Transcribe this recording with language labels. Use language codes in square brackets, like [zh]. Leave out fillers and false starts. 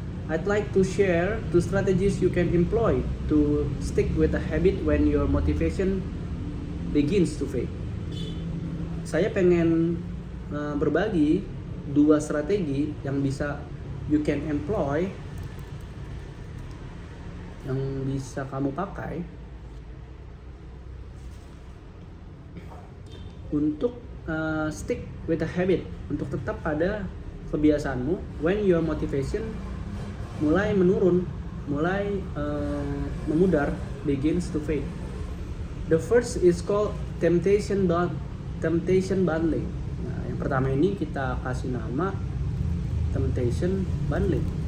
[en] I'd like to share 2 strategies you can employ to stick with a habit when your motivation begins to fade. [id] saya pengen berbagi 2 strategi yang bisa [en] you can employ, [id] yang bisa kamu pakai untuk [en] stick with a habit, [id] untuk tetap pada kebiasaanmu [en] when your motivation [id] mulai menurun, mulai memudar, [en] begins to fade. The first is called temptation bundling. [id] Nah, yang pertama ini kita kasih nama temptation bundling.